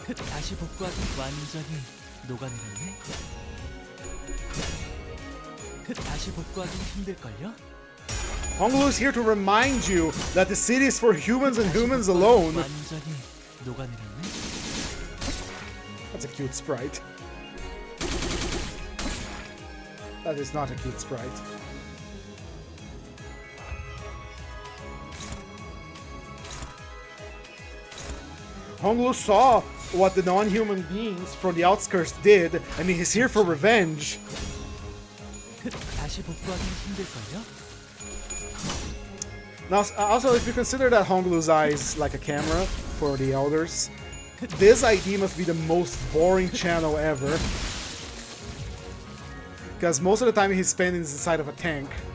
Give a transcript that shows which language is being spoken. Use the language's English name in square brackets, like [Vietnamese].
[Korean] 다시 복구하기 완전히 녹아내렸네. 다시 복구하기 힘들걸요? [English] Honglu is here to remind you that the city is for humans and humans alone. [Korean] 완전히 녹아내렸네. [English] That's a cute sprite. That is not a cute sprite. Honglu saw what the non-human beings from the outskirts did, and he's here for revenge. [Korean] 다시 복구하기 힘들걸요? [English] Now, also, if you consider that Honglu's eye is like a camera for the elders, this ID must be the most boring channel ever. Because most of the time he's spending inside of a tank.